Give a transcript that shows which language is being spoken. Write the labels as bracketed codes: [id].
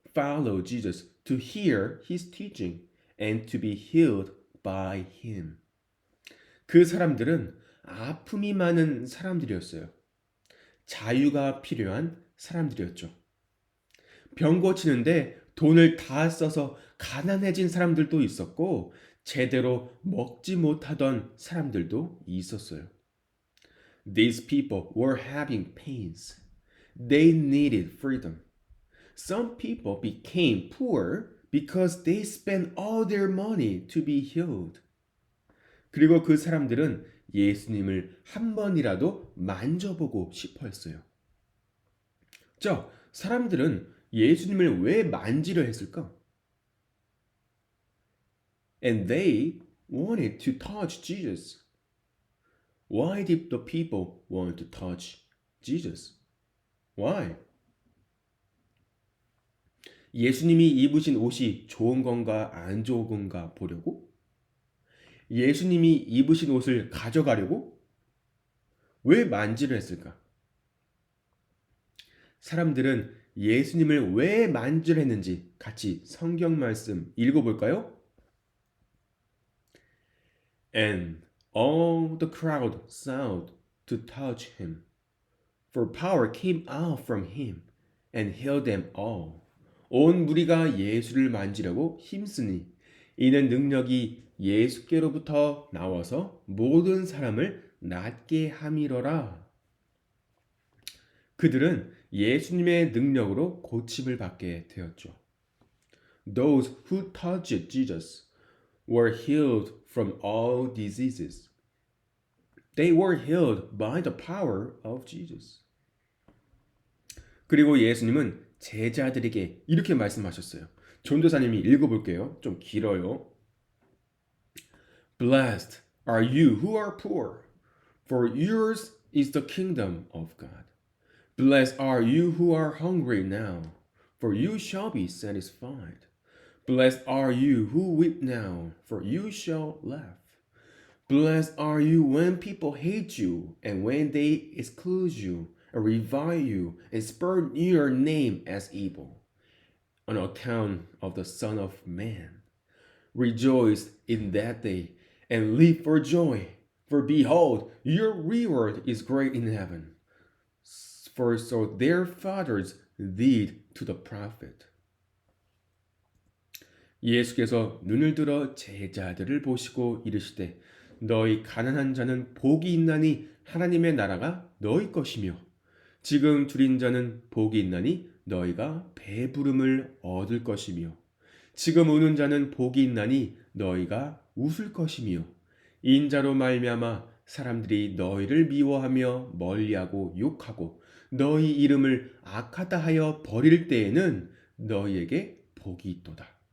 [en] follow Jesus, to hear his teaching, and to be healed by him. [ko] 그 사람들은 아픔이 많은 사람들이었어요. 자유가 필요한 사람들이었죠. 병 고치는데 돈을 다 써서 가난해진 사람들도 있었고, 제대로 먹지 못하던 사람들도 있었어요. [en] These people were having pains. They needed freedom. Some people became poor because they spent all their money to be healed. [ko] 그리고 그 사람들은 예수님을 한 번이라도 만져보고 싶어 했어요. 자, 사람들은 예수님을 왜 만지려 했을까? [en] And they wanted to touch Jesus. Why did the people want to touch Jesus? Why? [ko] 예수님이 입으신 옷이 좋은 건가 안 좋은 건가 보려고? 예수님이 입으신 옷을 가져가려고? 왜 만지려 했을까? 사람들은 예수님을 왜 만지려 했는지 같이 성경 말씀 읽어볼까요? [en] And all the crowd sought to touch him, for power came out from him and healed them all. [ko] 온 무리가 예수를 만지려고 힘쓰니 이는 능력이 예수께로부터 나와서 모든 사람을 낫게 함이로라. 그들은 예수님의 능력으로 고침을 받게 되었죠. [en] Those who touched Jesus were healed from all diseases. They were healed by the power of Jesus. [ko] 그리고 예수님은 제자들에게 이렇게 말씀하셨어요. 전도사님이 읽어볼게요. 좀 길어요. [en] Blessed are you who are poor, for yours is the kingdom of God. Blessed are you who are hungry now, for you shall be satisfied. Blessed are you who weep now, for you shall laugh. Blessed are you when people hate you, and when they exclude you, and revile you, and spurn your name as evil, on account of the Son of Man. Rejoice in that day, and leap for joy, for behold, your reward is great in heaven. For so their fathers did to the prophet. [ko] 예수께서 눈을 들어 제자들을 보시고 이르시되 너희 가난한 자는 복이 있나니 하나님의 나라가 너희 것이며 지금 줄인 자는 복이 있나니 너희가 배부름을 얻을 것이며 지금 우는 자는 복이 있나니 너희가 웃을 것이며 인자로 말미암아 사람들이 너희를 미워하며 멀리하고 욕하고 너희 이름을 악하다 하여 버릴 때에는 너희에게 복이 있도다.